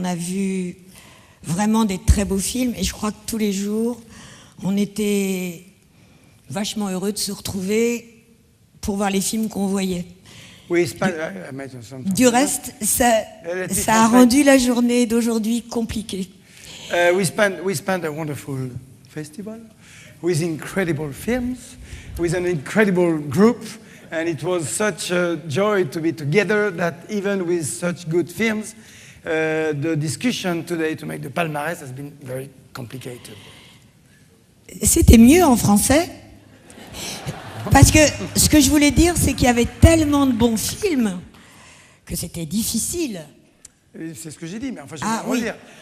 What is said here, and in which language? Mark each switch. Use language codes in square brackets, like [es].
[fr] On a vu vraiment des très beaux films et je crois que tous les jours, on était vachement heureux de se retrouver pour voir les films qu'on voyait. Oui, du reste, ça a rendu la journée d'aujourd'hui compliquée. [en] We spent a wonderful festival with incredible films, with an incredible group, and it was such a joy to be together that even with such good films, the discussion today to make the palmarès has been very complicated. [fr] C'était mieux en français. Parce que ce que je voulais dire, c'est qu'il y avait tellement de bons films que c'était difficile. C'est ce que j'ai dit, mais enfin, je vais redire.